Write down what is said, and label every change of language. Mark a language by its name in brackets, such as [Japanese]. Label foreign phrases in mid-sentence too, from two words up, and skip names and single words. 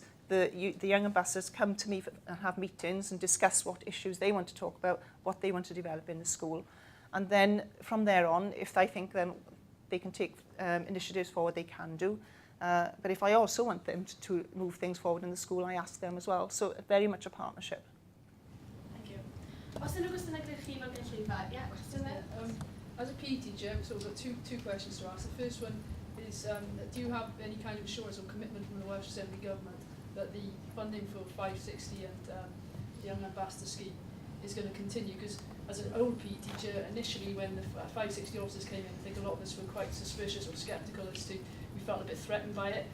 [English] The young ambassadors come to me and have meetings and discuss what issues they want to talk about, what they want to develop in the school. And then from there on, if I think then they can take initiatives forward, they can do. But if I also want them to move things forward in the school, I ask them as well. So very much a partnership. Thank you. [Welsh] Os ydyn nhw gwestiynau gyda chi fel gynulleidfa? Ie, cwestiwn there. [English] As a PE teacher, so we've got two questions to ask. The first one is, do you have any kind of assurance or commitment from the Welsh Assembly Government that the funding for 560 and the Young Ambassador Scheme is going to continue? Because as an old PE teacher, initially when the 560 officers came in, I think a lot of us were quite suspicious or sceptical as to, we felt a bit threatened by it.